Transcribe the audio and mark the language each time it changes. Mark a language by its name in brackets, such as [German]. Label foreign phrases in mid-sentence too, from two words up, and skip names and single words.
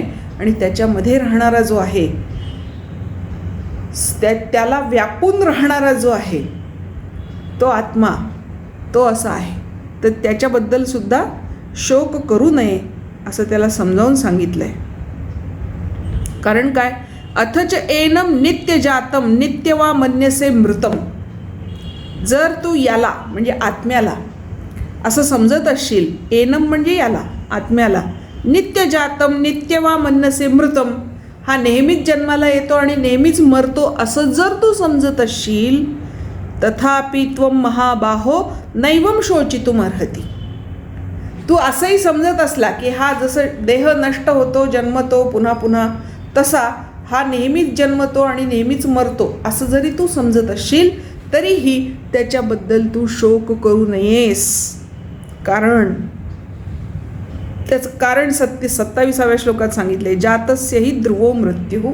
[Marathi] आणि त्याच्यामध्ये राहणारा जो आहे, त्याला व्यापून राहणारा जो आहे तो आत्मा, तो असा आहे, तर त्याच्याबद्दल सुद्धा शोक करू नये असं त्याला समजावून सांगितलं आहे. कारण काय? [Sanskrit] अथच एनम नित्य जातम नित्य वा मन्यसे मृतम. [Marathi] जर तू याला म्हणजे आत्म्याला असं समजत असशील, एनम म्हणजे याला आत्म्याला, [Sanskrit] नित्य जातम नित्य वा मन्यसे मृतम, [Marathi] हा नेहमीच जन्माला येतो आणि नेहमीच मरतो असं जर तू समजत असशील, [Sanskrit] तथापि त्वम महाबाहो नैवम शोचितुम अर्हति. [Marathi] तू असंही समजत असला की हा जसं देह नष्ट होतो, जन्मतो पुन्हा पुन्हा, तसा हा नेहमीच जन्मतो आणि नेहमीच मरतो असं जरी तू समजत असशील, तरीही त्याच्याबद्दल तू शोक करू नयेस. कारण त्याचं कारण 27व्या श्लोकात सांगितले, [Sanskrit] जातस्यहि ध्रुवो मृत्यू.